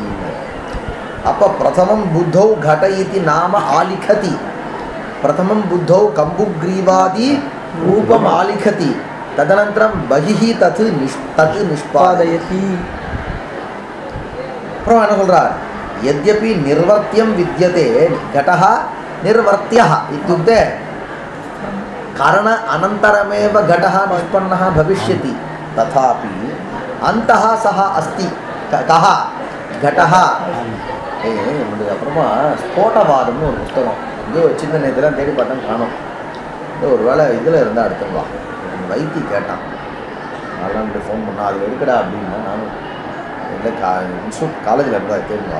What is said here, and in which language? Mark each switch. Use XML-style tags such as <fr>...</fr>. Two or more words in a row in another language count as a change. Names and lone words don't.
<sa>அப்போ प्रथमं बुद्धौ घट इति नाम आलिखति, प्रथमं बुद्धौ कम्बुग्रीवादि रूपं आलिखति, तदनन्तरं बहिः तत् निष्पादयति.</sa> <ta>அப்புறம் என்ன சொல்றார்?</ta> <sa>यद्यपि निर्वर्त्यं विद्यते घटः निर्वर्त्यः इत्युक्ते कारण अनन्तरमेव घटः निष्पन्नः भविष्यति, तथापि अन्तः सः अस्ति. कः घटः?</sa> <ta>அப்புறமா ஸ்போட்டவாதம்னு ஒரு புத்தகம் இங்கே ஒரு சின்ன நேரத்தில் தேடி பார்த்தா காணும். ஒரு வேளை இதில் இருந்தால் எடுத்துருவா. வைத்தி கேட்டான், அதெல்லாம் ஃபோன் பண்ணால் அது எடுக்கடா அப்படின்னா நானும் இல்லை இன்ஸ்டியூட் காலேஜில் இருந்தால் தேடுவா.</ta>